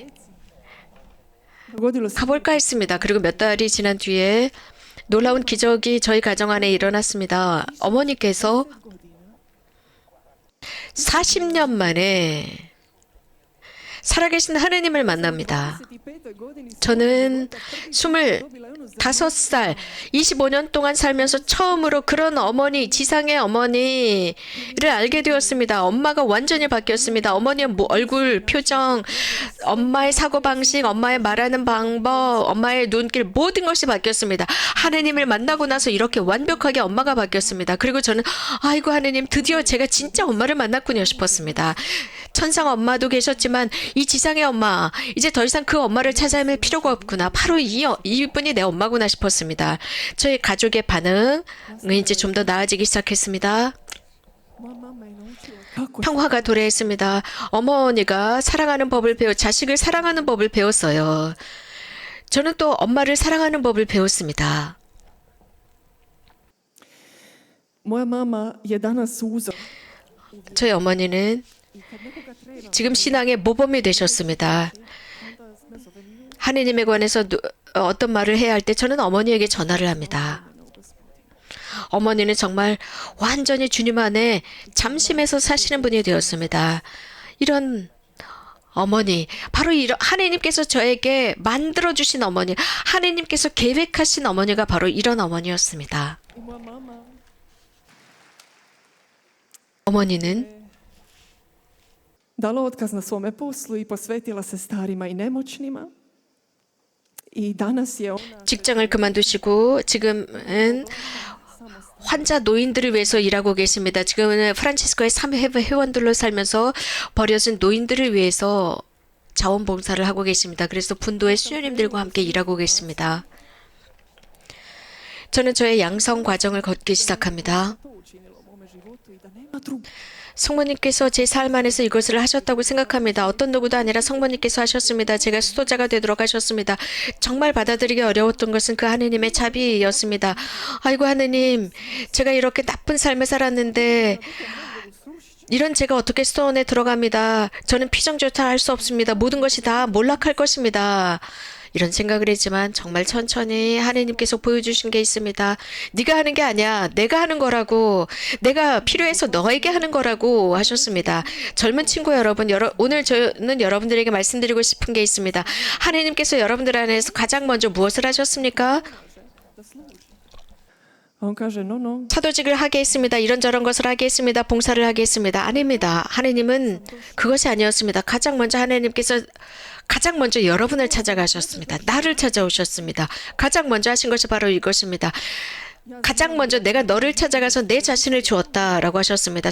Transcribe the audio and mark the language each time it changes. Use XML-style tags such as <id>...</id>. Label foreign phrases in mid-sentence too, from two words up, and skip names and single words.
<hr>Dogodilo se</hr> <ko>가볼까 했습니다. 그리고 몇 달이 지난 뒤에 놀라운 기적이 저희 가정 안에 일어났습니다. 어머니께서 40년 만에 살아계신 하느님을 만납니다. 25.</ko> <hr>godini sam</hr> <ko>저는</ko> <hr>dobila onu</hr> <ko>25살, 25년 동안 살면서 처음으로 그런 어머니, 지상의 어머니를 알게 되었습니다. 엄마가 완전히 바뀌었습니다. 어머니의 얼굴, 표정, 엄마의 사고방식, 엄마의 말하는 방법, 엄마의 눈길, 모든 것이 바뀌었습니다. 하느님을 만나고 나서 이렇게 완벽하게 엄마가 바뀌었습니다. 그리고 저는 아이고 하느님, 드디어 제가 진짜 엄마를 만났군요 싶었습니다. 천상 엄마도 계셨지만 이 지상의 엄마, 이제 더 이상 그 엄마를 찾아 헤맬 필요가 없구나. 바로 이분이 내 엄마구나 싶었습니다. 저희 가족의 반응은 이제 좀 더 나아지기 시작했습니다.</ko> <hr>moja mama je naučila kako</hr> <ko>평화가 도래했습니다. 어머니가 사랑하는 법을 자식을 사랑하는 법을 배웠어요. 저는 또 엄마를 사랑하는 법을 배웠습니다.</ko> <hr>moja mama je danas uzor.</hr> <ko>저희 어머니는</ko> <hr>I kad nekoga treba,</hr> <ko>지금 신앙의 모범이 되셨습니다.</ko> <hr>onda me zove nju,</hr> <ko>하느님에 관해서 어떤 말을 해야 할 때 저는 어머니에게 전화를 합니다. 어머니는 정말 완전히 주님 안에 잠심해서 사시는 분이 되었습니다. 이런 어머니, 바로 이런 하느님께서 저에게 만들어주신 어머니, 하느님께서 계획하신 어머니가 바로 이런 어머니였습니다.</ko> <hr>I moja mama</hr> <ko>어머니는</ko> <hr>dala otkaz na svome poslu i posvetila se starima i nemoćnima. I danas je ona</hr> <ko>직장을 그만두시고 지금은 환자 노인들을 위해서 일하고 계십니다. 지금은 프란치스코의 3회 회원들로 살면서 버려진 노인들을 위해서 자원봉사를 하고 계십니다. 그래서 분도의 수녀님들과 함께 일하고 계십니다. 저는 저의 양성 과정을 걷기 시작합니다.</ko> <hr>to učinilo u mome životu i da nema drugog.</hr> <ko>성모님께서 제 삶 안에서 이것을 하셨다고 생각합니다. 어떤 누구도 아니라 성모님께서 하셨습니다. 제가 수도자가 되도록 하셨습니다. 정말 받아들이기 어려웠던 것은 그 하느님의 자비였습니다. 아이고 하느님, 제가 이렇게 나쁜 삶을 살았는데 이런 제가 어떻게 수도원에 들어갑니다. 저는 피정조차 할 수 없습니다. 모든 것이 다 몰락할 것입니다. 이런 생각을 했지만 정말 천천히 하느님께서 보여주신 게 있습니다. 네가 하는 게 아니야. 내가 하는 거라고. 내가 필요해서 너에게 하는 거라고 하셨습니다. 젊은 친구 여러분, 오늘 저는 여러분들에게 말씀드리고 싶은 게 있습니다. 하느님께서 여러분들 안에서 가장 먼저 무엇을 하셨습니까?</ko> <hr>A on kaže, no, no,</hr> <ko>사도직을 하게 했습니다. 이런저런 것을 하게 했습니다. 봉사를 하게 했습니다. 아닙니다. 하느님은 그것이 아니었습니다. 가장 먼저 여러분을 찾아가셨습니다. 나를 찾아오셨습니다. 가장 먼저 하신 것이 바로 이것입니다. 가장 먼저 내가 너를 찾아가서 내 자신을 주었다라고 하셨습니다.</ko>